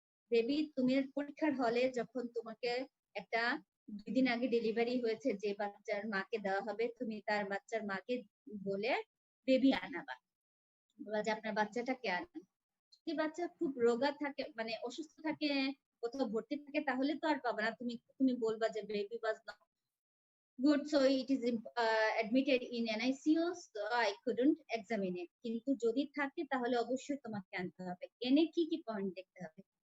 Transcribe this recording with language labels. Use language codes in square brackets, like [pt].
[bn] Baby তুমি পরীক্ষার হলে যখন তোমাকে একটা 2 দিন আগে ডেলিভারি হয়েছে যে বাচ্চার মাকে দেওয়া হবে, তুমি তার বাচ্চার মাকে বলে বেবি আনাবা, বলা যে আপনার বাচ্চাটাকে আনেন। যদি বাচ্চা খুব রোগা থাকে, মানে অসুস্থ থাকে, কোথাও ভর্তি থাকে, তাহলে তো আর পাবে না। তুমি বলবা যে baby was not [en] good, so it is admitted in NICU, so I couldn't examine it. [bn] কিন্তু যদি থাকে তাহলে অবশ্যই তোমাকে আনতে হবে। এনে কি কি পয়েন্ট দেখতে হবে?